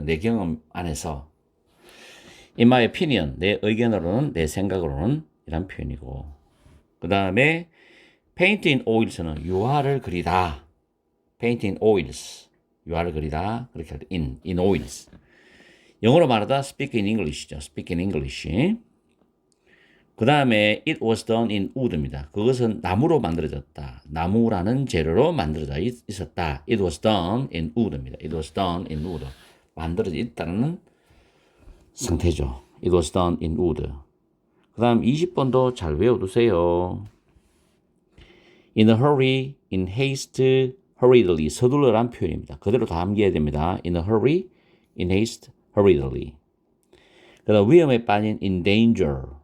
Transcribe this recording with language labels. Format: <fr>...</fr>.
<ko>내 경험 안에서</ko> <en>in my opinion,</en> <ko>내 의견으로는, 내 생각으로는 이란 표현이고 그 다음에</ko> <en>paint in oils</en> <ko>는 유화를 그리다.</ko> <en>paint in oils,</en> <ko>유화를 그리다. 그렇게 할 때 in oils. 영어로 말하다</ko> <en>speak in English</en> <ko>죠.</ko> <en>speak in English.</en> <ko>그 다음에</ko> <en>it was done in wood입니다.</en> <ko>그것은 나무로 만들어졌다. 나무라는 재료로 만들어져 있었다.</ko> <en>it was done in wood입니다. it was done in wood.</en> <ko>만들어져 있다는 상태죠.</ko> <en>It was done in wood.</en> <ko>그 다음 20번도 잘 외워두세요.</ko> <en>In a hurry, in haste, hurriedly.</en> <ko>서둘러란 표현입니다. 그대로 다 암기해야 됩니다.</ko> <en>In a hurry, in haste, hurriedly.</en> <ko>그 다음 위험에 빠진</ko> <en>in danger.</en>